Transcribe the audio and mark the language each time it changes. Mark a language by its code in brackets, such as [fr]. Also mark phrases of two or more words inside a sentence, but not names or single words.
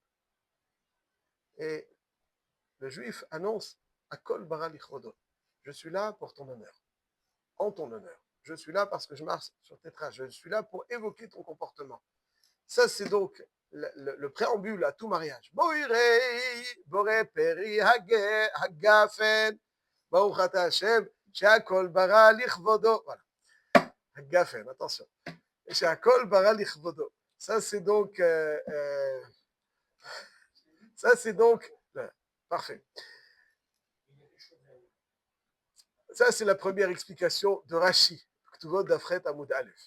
[fr] Et le juif annonce [he] הכל ברא לכבודו. [fr] Je suis là pour ton honneur, en ton honneur. Je suis là parce que je marche sur tes traces. Je suis là pour évoquer ton comportement. Ça, c'est donc le préambule à tout mariage. [he] בורא, בורא פרי, הגפן, ברוך אתה השם, שהכל ברא לכבודו. [fr] Voilà, hagafen, attention. [he] שהכל ברא לכבודו. [fr] Ça, c'est donc, parfait. Ça, c'est la première explication de Rashi, Ktuvot d'Afret Amoud Aleph.